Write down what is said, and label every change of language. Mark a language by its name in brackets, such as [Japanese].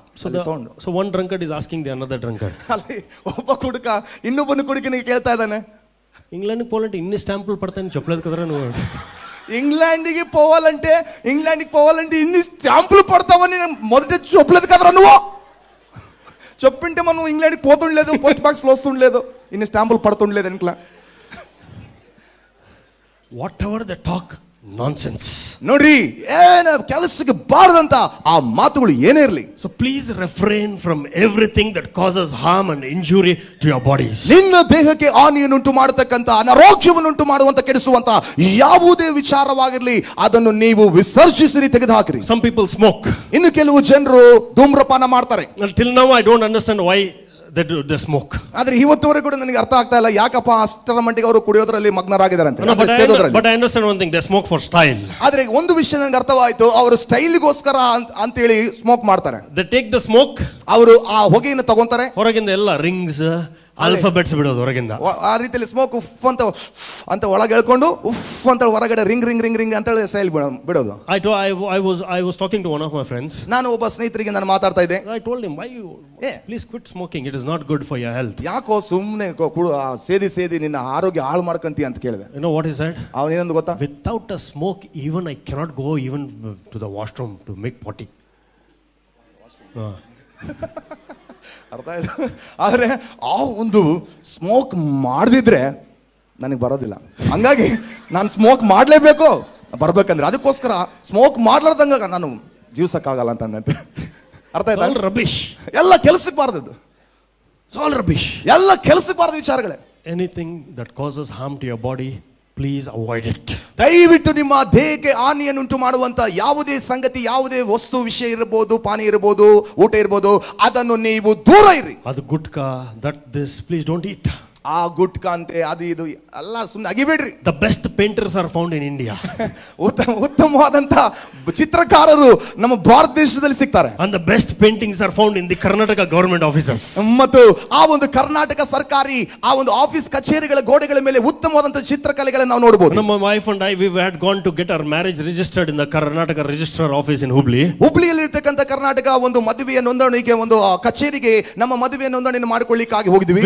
[English] So one drunkard is asking the another drunkard. [Kannada] ಅಲ್ಲಿ ಒಬ್ಬ ಕುಡುಕ ಇನ್ನೊಬ್ಬನ ಕುಡುಕನಿಗೆ ಕೇಳ್ತಾ ಇದ್ದಾನೆ, [Telugu] ಇಂಗ್ಲೆಂಡ್ ಪೋಲೆಂಟ್ ಇನ್ನು ಸ್ಟ್ಯಾಂಪಲ್ ಪಡ್ತಾನೆ ಚೊಪ್ಲದ ನೀವು ಇಂಗ್ಲೆಂಡಿಗೆ పోవాలంటే ఇన్ని స్టాంపులు పడతావని మొదట చెప్పలేదు కదరా నువ్వు. చెప్పింటే మనం ఇంగ్లాండ్కి పోతుండలేదు, పోస్ట్ బాక్స్లో వస్తుండలేదు, ఇన్ని స్టాంపులు పడుతుండలేదు ఇంట్లో. [English] Whatever they talk, nonsense. [Kannada] ನೋಡ್ರಿ, ಏನ ಕೆಲಸಕ್ಕೆ ಬಾರದಂತ ಆ ಮಾತುಗಳು ಏನೇ ಇರಲಿ. [English] So please refrain from everything that causes harm and injury to your bodies. [Kannada] ನಿನ್ನ ದೇಹಕ್ಕೆ ಹಾನಿಯನ್ನುಂಟು ಮಾಡತಕ್ಕಂತ, ಅನಾರೋಗ್ಯವನ್ನುಂಟು ಮಾಡುವಂತ, ಕೆಡಿಸುವಂತ ಯಾವುದೇ ವಿಚಾರವಾಗಿರಲಿ ಅದನ್ನು ನೀವು ವಿಸರ್ಜಿಸಿರಿ, ತೆಗೆದುಹಾಕಿರಿ. [English] Some people smoke. [Kannada] ಇನ್ನು ಕೆಲವು ಜನರು ಧೂಮ್ರಪಾನ ಮಾಡ್ತಾರೆ. [English] Till now I don't understand why they smoke. [Kannada] ಆದ್ರೆ ಇವತ್ತುವರೆಗೂ ಕೂಡ ನನಗೆ ಅರ್ಥ ಆಗ್ತಾ ಇಲ್ಲ ಯಾಕಪ್ಪ ಅಷ್ಟರ ಮಟ್ಟಿಗೆ ಅವರು ಕುಡಿಯೋದ್ರಲ್ಲಿ ಮಗ್ನರಾಗಿದ್ದಾರೆ ಅಂತ. [English] But I understand one thing, they smoke for style. [Kannada] ಆದ್ರೆ ಒಂದು ವಿಷಯ ನನಗೆ ಅರ್ಥವಾಯ್ತು, ಅವರು ಸ್ಟೈಲ್ಗೋಸ್ಕರ ಅಂತೇಳಿ ಸ್ಮೋಕ್ ಮಾಡ್ತಾರೆ. [English] They take the smoke, [Kannada] ಅವರು ಆ ಹೊಗೆಯನ್ನು ತಗೊಂತಾರೆ, ಹೊರಗಿಂದ ಎಲ್ಲ ರಿಂಗ್ಸ್ ಆಲ್ಫಾಬೆಟ್ಸ್ ಬಿಡೋದು ಹೊರಗಿಂದ. ಆ ರೀತಿಯಲ್ಲಿ ಸ್ಮೋಕ್ ಉಫ್ ಅಂತ ಒಳಗೆ ಎಳ್ಕೊಂಡು ಉಫ್ ಅಂತ ಹೊರಗಡೆ ರಿಂಗ್ ಅಂತ ಹೇಳಿ ಸ್ಟೈಲ್ ಬಿಡೋದು. [English] I was talking to one of my friends. [Kannada] ನಾನು ಒಬ್ಬ ಸ್ನೇಹಿತರಿಗೆ ನಾನು ಮಾತಾಡ್ತಾ ಇದ್ದೆ. [English] I told him, why you please quit smoking, it is not good for your health. [Kannada] ಯಾಕೋ ಸುಮ್ಮನೆ ಸೇದಿ ನಿನ್ನ ಆರೋಗ್ಯ ಹಾಳು ಮಾಡ್ಕಂತಿ ಅಂತ ಕೇಳಿದೆ. [English] You know what he said? [Kannada] ಅವನೇನಂದು ಗೊತ್ತಾ? [English] Without a smoke even I cannot go even to the washroom to make potty. [Kannada] ಅರ್ಥ ಆಯ್ತು. ಆದರೆ ಆ ಒಂದು ಸ್ಮೋಕ್ ಮಾಡದಿದ್ರೆ ನನಗೆ ಬರೋದಿಲ್ಲ, ಹಂಗಾಗಿ ನಾನು ಸ್ಮೋಕ್ ಮಾಡಲೇಬೇಕು ಬರ್ಬೇಕಂದ್ರೆ. ಅದಕ್ಕೋಸ್ಕರ ಸ್ಮೋಕ್ ಮಾಡ್ಲಾರ್ದಂಗ ನಾನು ಜೀವಿಸಕ್ಕಾಗಲ್ಲ ಅಂತಂದಂತೆ. ಅರ್ಥ ಆಯ್ತಾ? [English] rubbish, [Kannada] ಎಲ್ಲ ಕೆಲಸಕ್ಕೆ ಬಾರದದ್ದು, [English] all rubbish, [Kannada] ಎಲ್ಲ ಕೆಲಸಕ್ಕೆ ಬಾರದ ವಿಚಾರಗಳೇ. [English] Anything that causes harm to your body, please avoid it. [Kannada] ದಯವಿಟ್ಟು ನಿಮ್ಮ ದೇಹಕ್ಕೆ ಹಾನಿಯನ್ನುಂಟು ಮಾಡುವಂತ ಯಾವುದೇ ಸಂಗತಿ, ಯಾವುದೇ ವಸ್ತು, ವಿಷಯ ಇರಬಹುದು, ಪಾನಿ ಇರಬಹುದು, ಊಟ ಇರಬಹುದು, ಅದನ್ನು ನೀವು ದೂರ ಇರಿ. [English] ಅದು gutka, that this please don't eat. [Kannada] ಆ ಗುಟ್ಕ ಅಂತೆ ಅದು ಇದು ಎಲ್ಲ ಸುಮ್ಮನೆ ಅಗಿಬೇಡ್ರಿ. [English] The best painters are found in India. [Kannada] ಉತ್ತಮವಾದಂತ ಚಿತ್ರಕಾರರು ನಮ್ಮ ಭಾರತ ದೇಶದಲ್ಲಿ ಸಿಗ್ತಾರೆ. [English] And the best paintings are found in the Karnataka government offices. [Kannada] ಮತ್ತು ಆ ಒಂದು ಕರ್ನಾಟಕ ಸರ್ಕಾರಿ ಆ ಒಂದು ಆಫೀಸ್ ಕಚೇರಿಗಳ ಗೋಡೆಗಳ ಮೇಲೆ ಉತ್ತಮವಾದಂತ ಚಿತ್ರಕಲೆಗಳನ್ನು ನಾವು ನೋಡಬಹುದು. [English] My wife and I, we had gone to get our marriage registered in the Karnataka registrar office in Hubli. [Kannada] ಹುಬ್ಳಿಯಲ್ಲಿ ಇರ್ತಕ್ಕಂಥ ಕರ್ನಾಟಕ ಒಂದು ಮದುವೆಯ ನೋಂದಣಿಗೆ ಒಂದು ಕಚೇರಿಗೆ ನಮ್ಮ ಮದುವೆಯ ನೋಂದಣಿಯನ್ನು ಮಾಡಿಕೊಳ್ಳಿಕ್ಕಾಗಿ ಹೋಗಿದ್ವಿ.